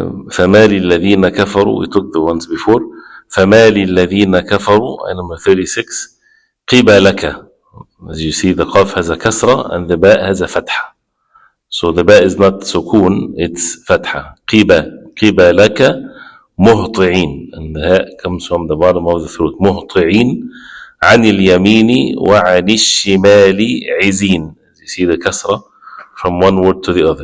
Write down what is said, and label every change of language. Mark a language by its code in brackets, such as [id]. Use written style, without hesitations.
[ar] فما للذين كفروا, [en] we took the ones before. [ar] فما للذين كفروا, [en] number 36. قبلك, as you see the qaf has a kasra and the ba has a fatha, so the ba is not sukun, it's fatha. [ar] قبلك مهطعين, [en] and the ha comes from the bottom of the throat. [ar] مهطعين عن اليمين وعن الشمال عزين, [en] as you see the kasra from one word to the other.